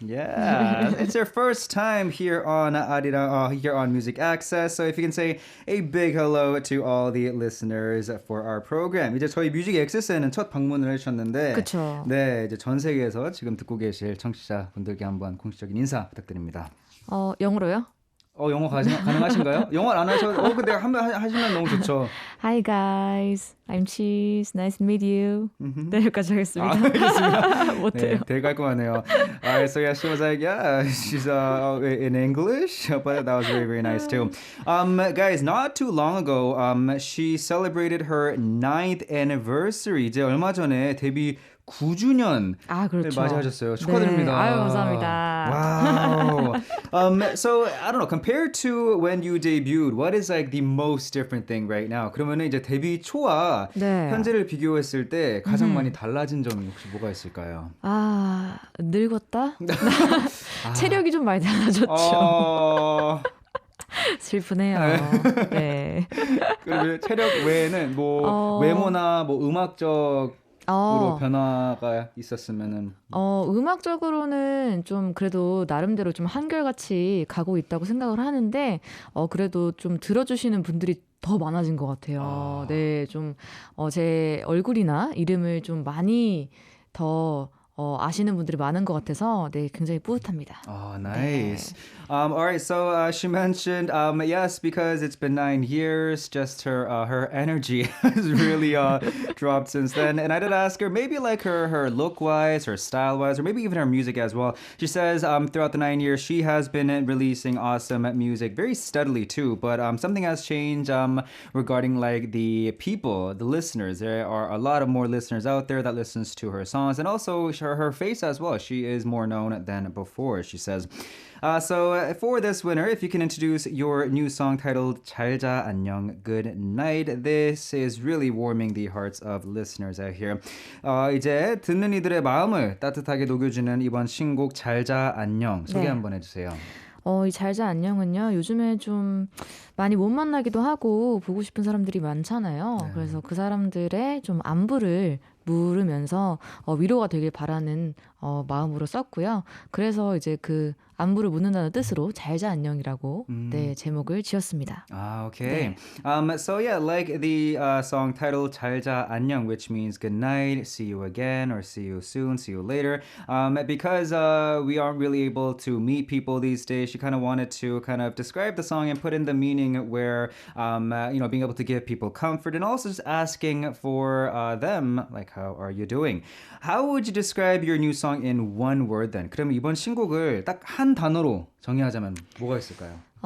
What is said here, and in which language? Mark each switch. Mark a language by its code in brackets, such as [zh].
[en] Yeah, it's your first time here on Arirang, here on Music Access. So if you can say a big hello to all the listeners for our program. [ko] 이제 저희 뮤직 액세스에는 첫 방문을 해주셨는데, 그렇죠. 네, 이제 전 세계에서 지금 듣고 계실 청취자분들께 한번 공식적인 인사 부탁드립니다. 영어로요? 영어 가능하신가요? 영어 안 하셔도 근데 한번 하시면 너무 좋죠. [en] Hi guys, I'm Cheese. Nice to meet you. [ko] 네, 여기까지 하겠습니다. 알겠습니다. 못해요. 네, 되게 깔끔하네요. [en] Alright, so yeah, she was like, yeah, she's in English, but that was very, very nice too. Guys, not too long ago, she celebrated her 9th anniversary. [ko] 이제 얼마 전에 데뷔 9주년 그렇죠. 맞이하셨어요. 축하드립니다. 네, 아유, 감사합니다. [en] Wow. So I don't know. Compared to when you debuted, what is like the most different thing right now? [ko] 그러면은 이제 데뷔 초와 네. 현재를 비교했을 때 가장 많이 달라진 점이 혹시 뭐가 있을까요? 늙었다? 체력이 좀 많이 달라졌죠. 슬프네요. 네. 그리고 체력 외에는 뭐 외모나 뭐 음악적 으로 변화가 있었으면은 음악적으로는 좀 그래도 나름대로 좀 한결같이 가고 있다고 생각을 하는데 그래도 좀 들어주시는 분들이 더 많아진 것 같아요. 네, 좀 제 얼굴이나 이름을 좀 많이 더 아시는 분들이 많은 것 같아서 네, 굉장히 뿌듯합니다. [en] Nice. [ko] 네. [en] All right, so she mentioned, yes, because it's been 9 years, just her energy has really dropped since then. And I did ask her, maybe like her look-wise, her style-wise, or maybe even her music as well. She says throughout the 9 years, she has been releasing awesome music very steadily too, but something has changed regarding like the people, the listeners. There are a lot of more listeners out there that listens to her songs, and also her face as well. She is more known than before, she says. So for this winner, if you can introduce your new song titled 잘 자 안녕 good night. This is really warming the hearts of listeners out here. [ko] 이제 듣는 이들의 마음을 따뜻하게 녹여주는 이번 신곡 잘 자 안녕 소개 네. 한번 해주세요. 이 잘 자 안녕은요. 요즘에 좀 많이 못 만나기도 하고 보고 싶은 사람들이 많잖아요. 네. 그래서 그 사람들의 좀 안부를 물으면서 위로가 되길 바라는 마음으로 썼고요. 그래서 이제 그 안부를 묻는다는 뜻으로 잘 자 안녕이라고 네, 제목을 지었습니다. [en] Okay. [ko] 네. [en] So yeah, like the song title 잘 자 안녕, which means good night, see you again, or see you soon, see you later. Because we aren't really able to meet people these days, she kind of wanted to kind of describe the song and put in the meaning where, being able to give people comfort and also just asking for them, like, how are you doing? How would you describe your new song in one word then? [ko] 그러면 이번 신곡을 딱 한 단어로 정의하자면 뭐가 있을까요?